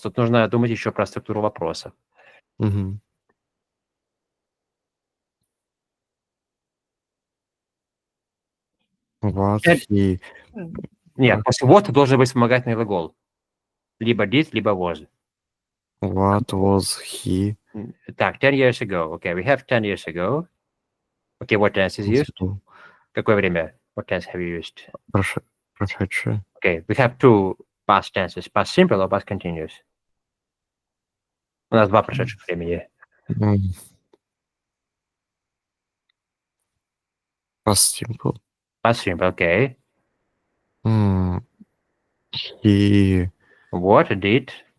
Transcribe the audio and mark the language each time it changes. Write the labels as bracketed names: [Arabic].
[Russian] Тут нужно думать еще про структуру вопроса. мгм. [English] What Э, he [Russian] Нет, после what должен быть вспомогательный глагол. Либо did, либо was. [English] what was he Так, 10 years ago. Okay, we have 10 years ago. Okay, what tense is used? do? [Russian] Какое время? [English] What tense have you used? [Russian] Прошедшее. [English] Okay, we have two past tenses. Past simple or past continuous? [Russian] У нас два прошедших времени. [English] М, Past simple. Past simple, okay. М, He What did?